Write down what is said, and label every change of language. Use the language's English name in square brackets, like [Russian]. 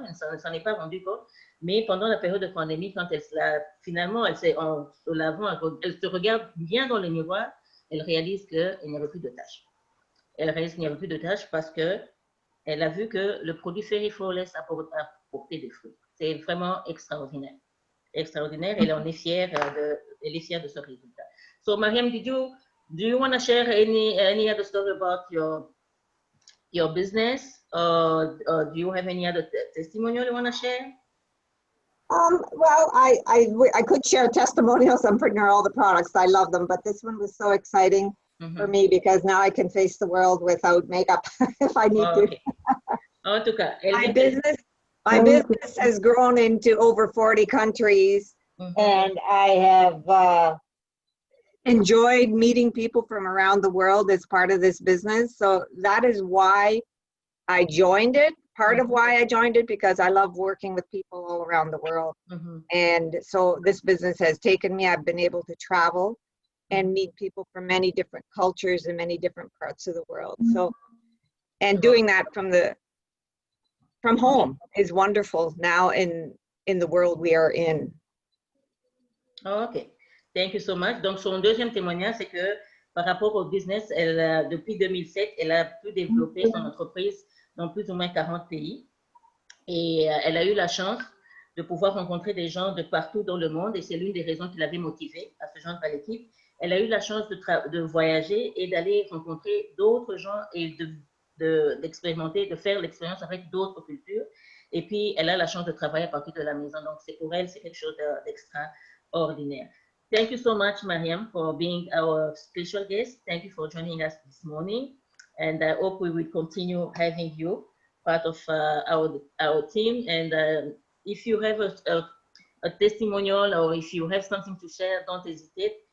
[French] Elle ne s'en est pas rendue compte. Mais pendant la période de pandémie, quand finalement, elle se regarde bien dans le miroir, elle réalise qu'il n'y avait plus de taches. Elle réalise qu'il n'y avait plus de taches parce qu'elle a vu que le produit Fairy Flawless a porté des fruits. C'est vraiment extraordinaire. Extraordinaire. Elle en est fière de ce résultat. [English] So, Mariam, do you want to share any other story about your business, or do you have any other testimonial you want to share? Well, I could share testimonials. I'm putting all the products. I love them, but this one was so exciting for me because now I can face the world without makeup if I need to. [French] En tout cas, [English] my business has grown into over 40 countries, and I have enjoyed meeting people from around the world as part of this business. So that is why I joined it. Part of why I joined it, because I love working with people all around the world. And so this business has taken me. I've been able to travel and meet people from many different cultures and many different parts of the world. So, and doing that from home is wonderful now in the world we are in. OK. Thank you so much. [French] Donc, son deuxième témoignage, c'est que par rapport au business, depuis 2007, elle a pu développer son entreprise dans plus ou moins 40 pays. Et elle a eu la chance de pouvoir rencontrer des gens de partout dans le monde. Et c'est l'une des raisons qui l'avait motivée à se joindre à l'équipe. Elle a eu la chance de voyager et d'aller rencontrer d'autres gens et d'expérimenter, de faire l'expérience avec d'autres cultures. Et puis, elle a la chance de travailler à partir de la maison. Donc, pour elle, c'est quelque chose d'extraordinaire. [English] Thank you so much, Mariam, for being our special guest. Thank you for joining us this morning. And I hope we will continue having you part of our team. And if you have a testimonial or if you have something to share, don't hesitate.